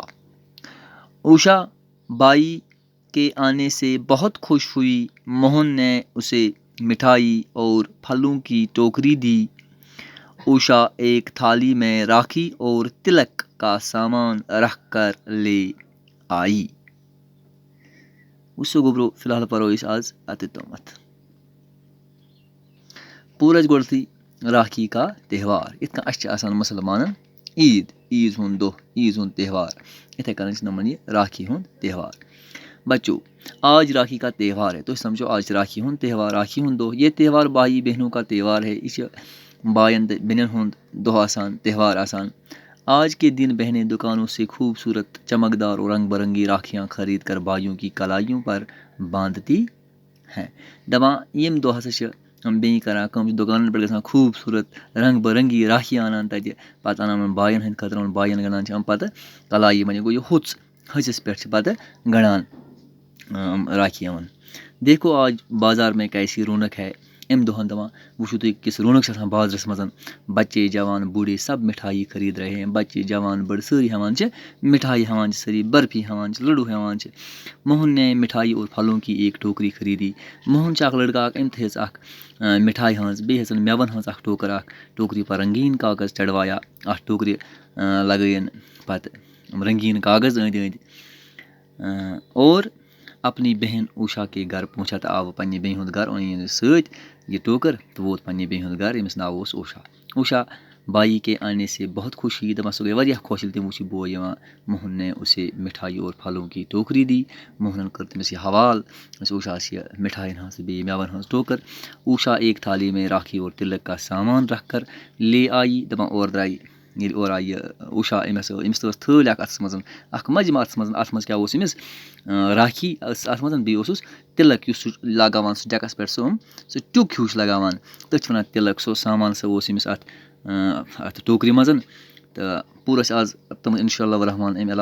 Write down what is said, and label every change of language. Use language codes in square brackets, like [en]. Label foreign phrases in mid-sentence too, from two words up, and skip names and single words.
[ur] اوشا بھائی کے آنے سے بہت خوش ہوئی. موہن نے اسے مٹھائی اور پھلوں کی ٹوکری دی. اوشا ایک تھالی میں راکھی اور تلک کا سامان رکھ کر لے آئی. [ks] وٕچھو گوٚبروٗ فی الحال پَرو أسۍ آز اَتہِ تامَتھ. پوٗرٕ اَسہِ گۄڈٕتھٕے [ur] راکھی کا تہوار. [ks] یِتھ کٔنۍ اَسہِ چھِ آسان مُسلمانَن عیٖد ہُنٛد دۄہ، عیٖذ ہُنٛد تہوار. یِتھَے کٔنۍ چھِ نَمَن یہِ راکھی ہُنٛد تہوار. [ur] بچوں آج راکھی کا تہوار ہے. [ks] تُہۍ سمجھو آز چھِ راکھی ہُنٛد تہوار، راکھی ہُنٛد دۄہ. [ur] یہ تہوار بھائی بہنوں کا تہوار ہے. [ks] یہِ چھِ بایَن تہٕ بیٚنٮ۪ن ہُنٛد دۄہ آسان، تہوار آسان. [ur] آج کے دن بہنیں دکانوں سے خوبصورت چمکدار اور رنگ برنگی راکھیاں خرید کر بھائیوں کی کلائیوں پر باندھتی ہیں. [ks] دَپان ییٚمہِ دۄہ ہسا چھِ بیٚنہِ کران کٲم، چھِ دُکانن پٮ۪ٹھ گژھان خوٗبصوٗرت رنٛگ برنٛگی راکھی اَنان تَتہِ. پَتہٕ اَنان یِمن بایَن ہٕنٛدِ خٲطرٕ. یِمن بایَن گنٛڈان چھِ یِم پَتہٕ کلایی. وۄنۍ گوٚو یہِ ہوٚژ، ۂژِس پٮ۪ٹھ چھِ پَتہٕ گنٛڈان راکھی یِمن. [ur] دیکھو آج بازار میں کیسی رونق ہے. [ks] اَمہِ دۄہن دَپان وٕچھِو تُہۍ کِژھ رونق چھِ آسان بازرَس منٛز. [ur] بچے جوان بوڑھے سب مٹھائی خرید رہے ہیں. [ks] بچے جوان بٔڑۍ سٲری ہٮ۪وان چھِ مٹھائی، ہٮ۪وان چھِ سٲری برفی، ہٮ۪وان چھِ لڈوٗ، ہٮ۪وان چھِ. [ur] موہن نے مٹھائی اور پھلوں کی ایک ٹوکری خریدی. [ks] موہن چھِ اکھ لڑکہٕ اکھ. أمۍ تھٲیِس اکھ مٹھاے ہٕنٛز، بیٚیہِ ہیژٕن مٮ۪وَن ہٕنٛز اکھ ٹوٗکر اکھ. [ur] ٹوکری پر رنگیٖن کاغذ چڑھوایا. [ks] اَتھ ٹوکرِ لگٲیِن پتہٕ رنگیٖن کاغذ أنٛدۍ أنٛدۍ. [ur] اور اپنی بہن اوشا کے گھر پہنچا. [ks] تہٕ آو پنٛنہِ بیٚنہِ ہُنٛد گرٕ. أنۍ أمِس سۭتۍ یہِ ٹوکر تہٕ ووت پنٛنہِ بیٚنہِ ہُنٛد گرٕ. ییٚمِس ناو اوس اوشا. [ur] اوشا بھائی کے آنے سے بہت خوش ہوئی. [ks] دَپان سُہ گٔے واریاہ خۄش ییٚلہِ تٔمۍ وٕچھ یہِ بوے یِوان. [ur] موہن نے اسے مٹھائی اور پھلوں کی ٹوکری دی. [ks] موہنن کٔر تٔمِس یہِ حوالہٕ. أمِس اوشاہس یہِ مٹھاین ہٕنٛز تہٕ بیٚیہِ مٮ۪وَن ہٕنٛز ٹوکر. [ur] اوشا ایک تھالی میں راکھی اور تلک کا سامان رکھ کر لے آئی. [ks] دَپان اورٕ درٛاے ییٚلہِ اورٕ آیہِ یہِ اوشا. أمِس تہِ ٲس تھٲلۍ اکھ اَتھَس منٛز، اکھ مَجمہٕ اَتھَس منٛز. اَتھ منٛز کیٛاہ اوس أمِس راکھی ٲس اَتھ منٛز، بیٚیہِ اوسُس تِلک یُس سُہ لگاوان سُہ ڈٮ۪کَس پٮ۪ٹھ سُہ سُہ ٹیُک ہیوٗ چھُ لگاوان، تٔتھۍ چھِ وَنان تِلک. سُہ سامان سُہ اوس أمِس اَتھ ٹوکرِ منٛز. تہٕ پوٗرٕ ٲسۍ آز تِم [ar] اِنشاء اللہ الرحمٰن.